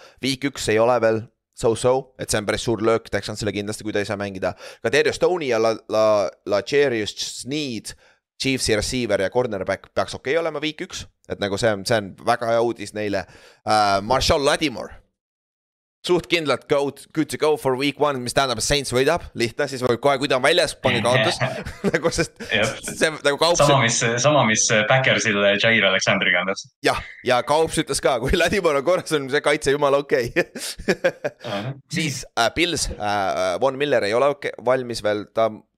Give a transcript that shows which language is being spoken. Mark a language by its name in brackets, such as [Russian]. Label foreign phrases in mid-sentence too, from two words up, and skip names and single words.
[Estonian] Week 1 ei ole veel so-so, et see on päris suur löök Texansile kindlasti, kui ta ei saa mängida. Ka Terry Stoney ja L'Jarius Sneed, Chiefsi receiver ja cornerback peaks okei olema week 1, et nagu see on väga hea uudis neile. [English] Marshall Lattimore, [Estonian] suht kindlalt [English] good to go for week 1, [Estonian] mis tähendab, et Saints võidab, lihtne, siis võib kohe, kui ta on väljas, pange kaotus. Nagu see nagu Kaups... Sama, mis Packersil Jair Alexandriga on täpselt. Jah, ja Kaups ütles ka, kui Lattimore on korras, on see kaitse jumala okei. Siis Bills, Von Miller ei ole valmis veel, ta...